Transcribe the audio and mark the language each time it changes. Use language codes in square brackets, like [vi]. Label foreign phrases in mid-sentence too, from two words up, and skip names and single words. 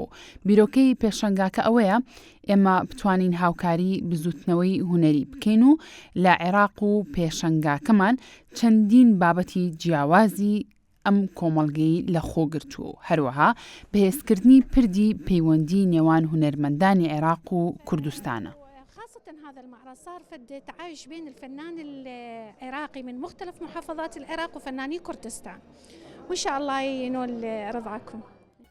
[ckb] بیرۆکەی پێشەنگاکە ئەوەیە ئێمە بتوانین هاوکاری بزوتنەوەی هونەری بکەین و لە عێراق و پێشەنگاکەمان چەندین بابەتی جیاوازی ئەم کۆمەڵگەی لە خۆگرتو و هەروەها بەهێزکردنی پردی پەیوەندی نێوان هونەرمەندانی عێراق و کوردستانە. [ar] هذا المعرض صار فد تعايش بين الفنان العراقي من مختلف محافظات العراق وفناني كردستان، وإن شاء الله ينول رضاكم.